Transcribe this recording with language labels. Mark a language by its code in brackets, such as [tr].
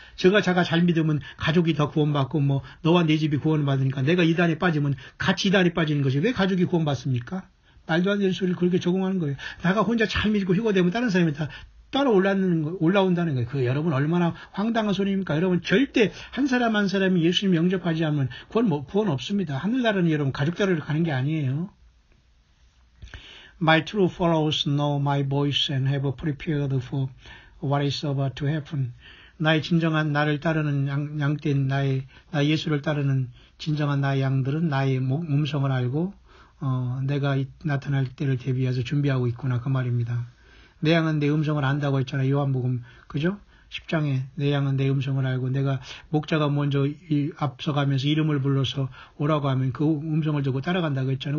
[ko] 자가 잘 믿으면 가족이 더 구원받고 뭐 너와 내 집이 구원받으니까 내가 이단에 빠지면 같이 이단에 빠지는 것이 왜 가족이 구원받습니까? 말도 안 되는 소리를 그렇게 적용하는 거예요. 내가 혼자 잘 믿고 휴거되면 다른 사람이 다 따라 올라온다는 거예요. 그 여러분 얼마나 황당한 소리입니까? 여러분 절대 한 사람이 예수님 영접하지 않으면 구원 없습니다. 하늘나라는 여러분 가족들을 가는 게 아니에요. [en] My true followers know my voice and have prepared for what is about to happen. [ko] 나의 진정한 나를 따르는 양떼인 나 예수를 따르는 진정한 나의 양들은 나의 음성을 알고 내가 나타날 때를 대비해서 준비하고 있구나 그 말입니다. 내 양은 내 음성을 안다고 했잖아요. 요한복음 그죠? 10장에 내 양은 내 음성을 알고 내가 목자가 먼저 앞서가면서 이름을 불러서 오라고 하면 그 음성을 듣고 따라간다고 했잖아요.